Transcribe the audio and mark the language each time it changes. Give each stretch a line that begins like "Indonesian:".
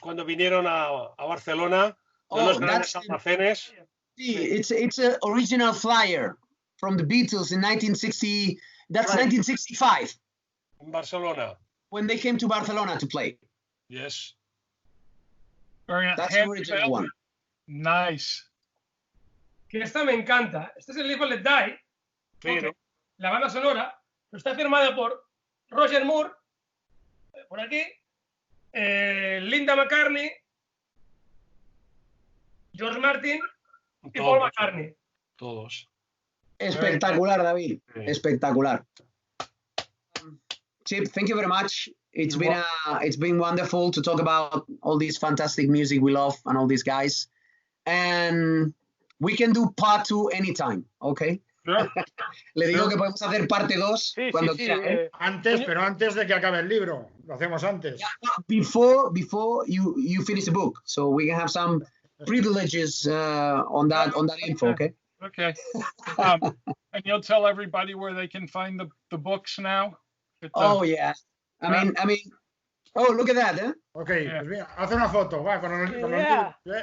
Spanish: Cuando vinieron a Barcelona, de los grandes almacenes.
English: It's an original flyer from the Beatles in 1960. That's right. 1965.
Spanish: En Barcelona.
English: When they came to Barcelona to play. Yes. That's the original one. Nice.
Spanish: Que esta me encanta. Este es el Live Let Die. Pero. La banda sonora está firmada por Roger Moore, por aquí, Linda McCartney, George Martin y Paul McCartney. Todos. Espectacular, David. Sí. Espectacular.
English: Chip, thank you very much. It's been wonderful to talk about all this fantastic music we love and all these guys. And we can do part 2 anytime, okay? Sure.
Spanish: Le digo que podemos hacer parte 2 cuando quiera. Pero antes de que acabe el libro. Lo hacemos antes.
English: Before you finish the book, so we can have some privileges on that info, okay? Okay. And you'll tell everybody where they can find the books now? Yeah. I mean, oh, look at that, eh? Okay, Yeah.
Spanish: Pues mira, haz una foto, va, con el